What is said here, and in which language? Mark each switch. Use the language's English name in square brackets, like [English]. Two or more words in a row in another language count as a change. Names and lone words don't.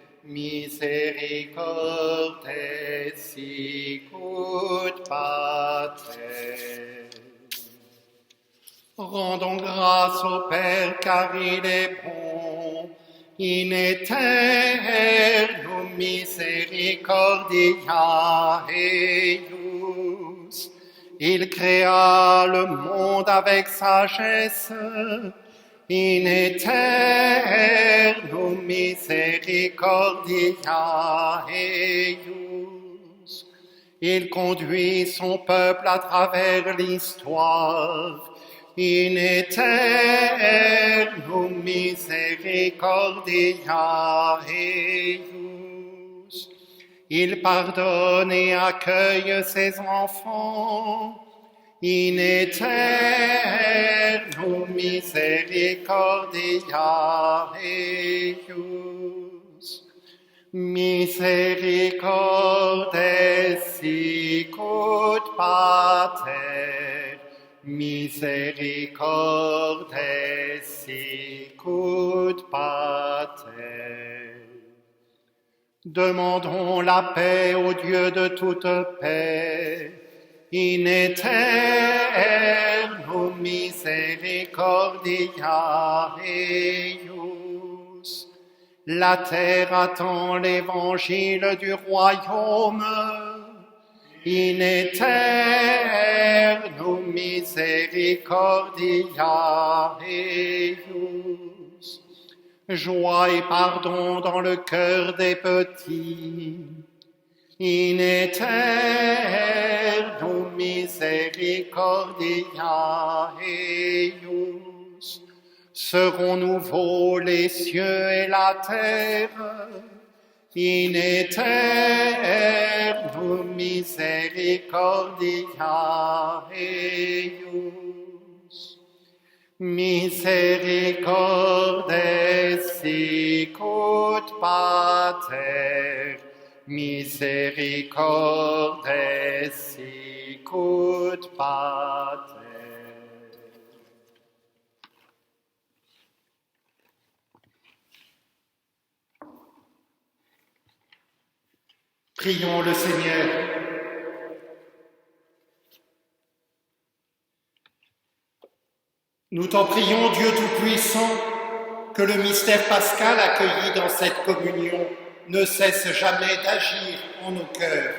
[Latin] misericordes sicut Pater. [French] Rendons grâce au Père car il est bon, [Latin] in aeternum misericordia eius. [French] Il créa le monde avec sagesse, [Latin] in aeternum misericordia eius. [French] Il conduit son peuple à travers l'histoire, [Latin] in aeternum misericordia eius. [French] Il pardonne et accueille ses enfants, [Latin] in aeternum misericordia eius. Misericordes sicut Pater, misericordes sicut Pater. [French] Demandons la paix au Dieu de toute paix, [Latin] in aeternum misericordia eius. [French] La terre attend l'évangile du royaume, [Latin] in aeternum misericordia eius. [French] Joie et pardon dans le cœur des petits, [Latin] in aeternum misericordia eius. [French] Seront nouveaux les cieux et la terre, [Latin] in aeternum misericordia eius. Misericordes sicut Pater, misericordes sicut Pater. [French] Prions le Seigneur. Nous t'en prions, Dieu Tout-Puissant, que le mystère pascal accueilli dans cette communion ne cesse jamais d'agir en nos cœurs.